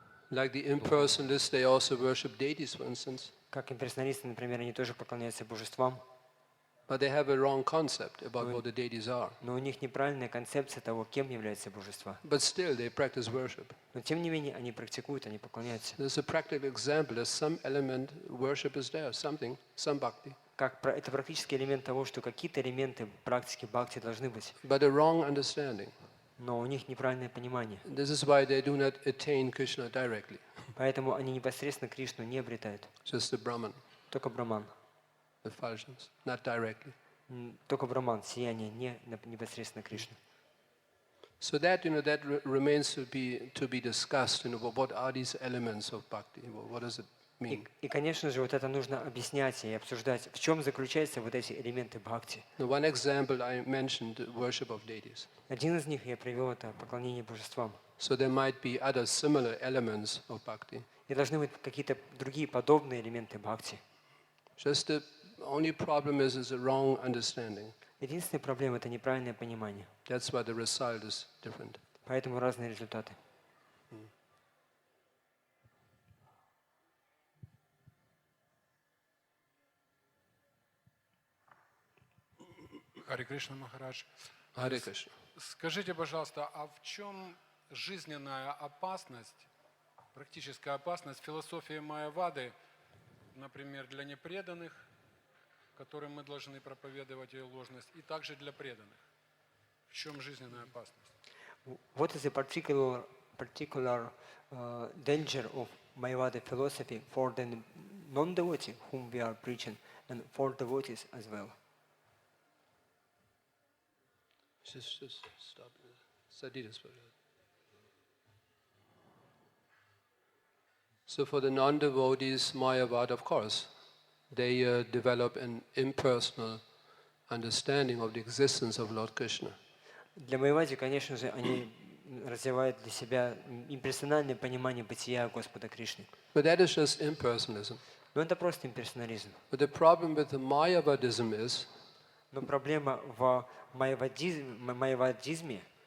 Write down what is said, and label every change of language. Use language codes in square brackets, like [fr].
[en] Like the impersonalists, they also worship deities, for instance. [ru] Как имперсоналисты, например, они тоже поклоняются божествам. [en] But they have a wrong concept about what the deities are. [ru] Но у них неправильная концепция того, кем являются божества. [en] But still, they practice worship. [ru] Но тем не менее, они практикуют, они поклоняются. [en] There's a practical example. There's some element, worship is there, something, some bhakti. [ru] Это практический элемент того, что какие-то элементы практики бхакти должны быть. [en] But a wrong understanding. [ru] Но у них неправильное понимание. [en] This is why they do not attain Krishna directly. [ru] Поэтому они непосредственно Кришну не обретают. [en] Just the Brahman, [ru] Только Браман. [en] the Falshans, not directly. [ru] Только Браман, сияние, не непосредственно Кришна. [en] So that that remains to be discussed. What are these elements of bhakti? What does it mean? [ru] И, конечно же, вот это нужно объяснять и обсуждать, в чем заключаются вот эти элементы бхакти. [en] One example I mentioned, worship of deities. [ru] Один из них я привел, это поклонение божествам. [en] So there might be other similar elements of bhakti. [ru] И должны быть какие-то другие подобные элементы бхакти. [en] Just the only problem is a wrong understanding. [ru] Единственная проблема – это неправильное понимание. [en] That's why the result is different. [ru] Поэтому разные результаты. Харе Кришна, Махарадж. [en] Hare Krishna. [ru] Скажите, пожалуйста, а в чем жизненная опасность, практическая опасность философии Майявады, например, для непреданных, которым мы должны проповедовать ее ложность, и также для преданных? В чем жизненная опасность? [en] What is the particular danger of Mayavada philosophy for the non-devotee whom we are preaching and for devotees as well? Just stop. Study this. So for the non-devotees, Mayavad, of course, they develop an impersonal understanding of the existence of Lord Krishna. [ru] Для Майявади, конечно же, они развивают для себя имперсональное понимание бытия Господа Кришны. [en] But that is just impersonalism. [ru] Но это просто имперсонализм. [en] But the problem with the Mayavadism [ru] Но проблема в майявадизме